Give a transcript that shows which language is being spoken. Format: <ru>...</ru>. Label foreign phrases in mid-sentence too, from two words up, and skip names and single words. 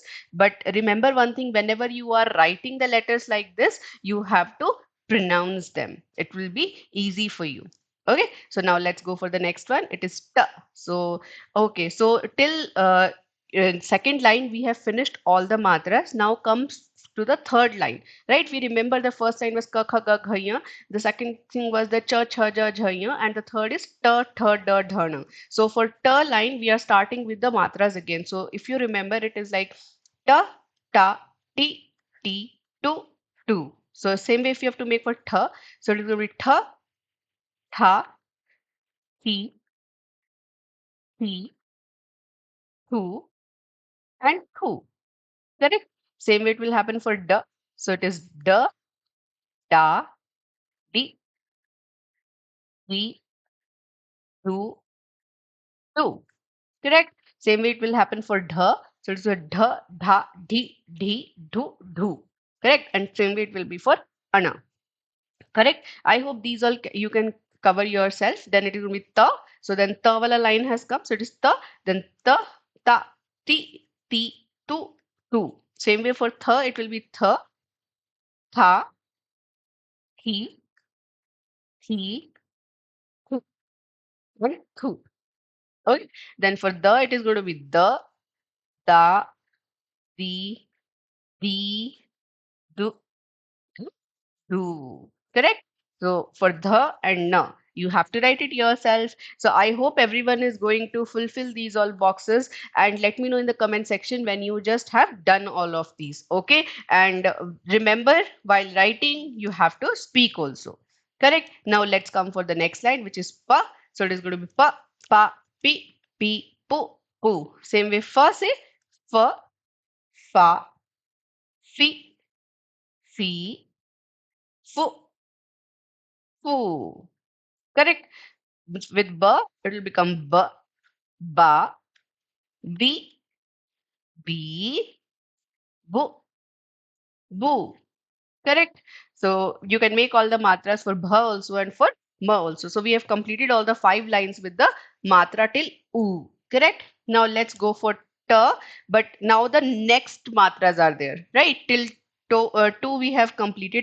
<en>But remember one thing, whenever you are writing the letters like this, you have to pronounce them. It will be easy for you. Okay, so now let's go for the next one. It is ta. So, okay, so till in second line, we have finished all the matras. Now comes to the third line, right? We remember the first line was ka, kha, ga, gha, ya. The second thing was the cha, cha, ja, jha, ya. And the third is ta, tha, da, dha, na. So for ta line, we are starting with the matras again. So if you remember, it is like ta, ta, ti, ti, tu, tu. So same way if you have to make for tha, so it will be tha, tha, thi, thi, thu, and thu. Correct? Same way it will happen for da. So it is da, da, di, di, du, du. Correct? Same way it will happen for dha. So it's a dha, dha, di, di, du, du. Correct? And same way it will be for ana. Correct? I hope these all you can cover yourself. Then it will be ta. So then ta wala line has come. So it is ta. Then ta, ta, ti, ti, tu, tu. Same way for tha, it will be tha, tha, thi, thi, thu, and thu. Okay. Then for the, it is going to be the, da, the, do, do. Correct? So for the and na, you have to write it yourself. So I hope everyone is going to fulfill these all boxes, and let me know in the comment section when you just have done all of these. Okay. And remember, while writing, you have to speak also. Correct? Now let's come for the next line, which is pa. So it is going to be pa, pa, pi, pi, pu, pu. Same way, fa say fa, fa, fi, fi, fu, fu. Correct? With ba, it will become ba, ba, bi, bi, bu, bu. Correct? So you can make all the matras for bha also and for ma also. So we have completed all the 5 lines with the matra till u. Correct? Now let's go for ta. But now the next matras are there, right? Till two we have completed.</en>